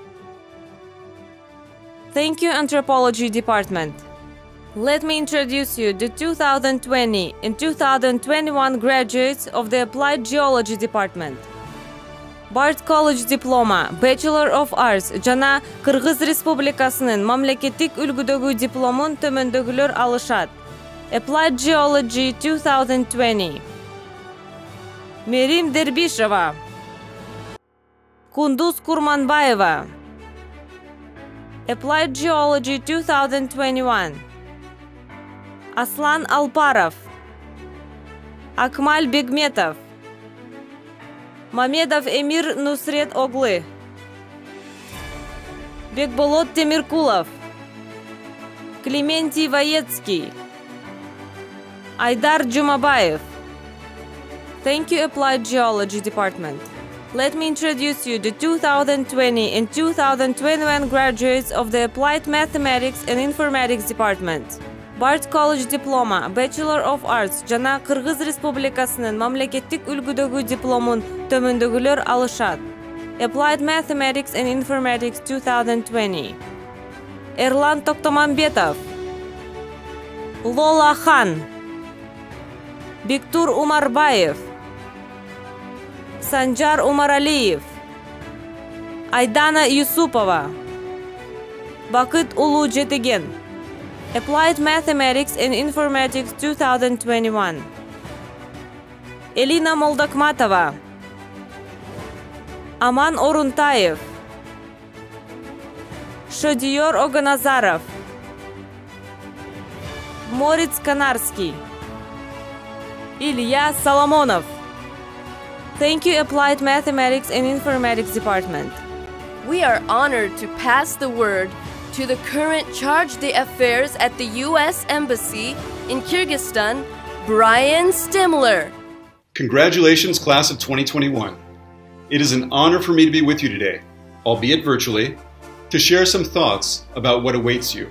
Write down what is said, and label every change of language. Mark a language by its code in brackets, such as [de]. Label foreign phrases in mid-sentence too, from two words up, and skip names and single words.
[en] Thank you, Anthropology Department. Let me introduce you the 2020 and 2021 graduates of the Applied Geology Department. BARD College Diploma, Bachelor of Arts [ky] жана Кыргыз Республикасынын мамлекеттик үлгүдөгү дипломун төмөндөгүлөр алышат. [en] Applied Geology 2020. Мерим Дербишева, Кундуз Курманбаева. Applied Geology 2021. Aslan Alparov, Akmal Begmetov, Mamedov Emir Nusret Oglı, Bekbolot Temirkulov, Clementий Vayetsky, Aydar Jumabayev. Thank you, Applied Geology Department. Let me introduce you the 2020 and 2021 graduates of the Applied Mathematics and Informatics Department. BARD College Diploma, Bachelor of Arts [ky] жана Кыргыз Республикасынын мамлекеттик үлгүдөгү дипломун төмөндөгүлөр алышат. [en] Applied Mathematics and Informatics 2020. Erlan Toktomambetov, Lola Khan, Biktur Umarbayev, Sanjar Umaraliyev, Aydana Yusupova, Bakıt Ulu Jetegen. Applied Mathematics and Informatics 2021. Elina Moldakmatova, Aman Oruntayev, Shodiyor Oganazarov, Moritz Kanarski, Ilya Solomonov. Thank you, Applied Mathematics and Informatics Department. We are honored to pass the word to the current charge d'affaires at the U.S. Embassy in Kyrgyzstan, Brian Stimler. Congratulations, class of 2021. It is an honor for me to be with you today, albeit virtually, to share some thoughts about what awaits you.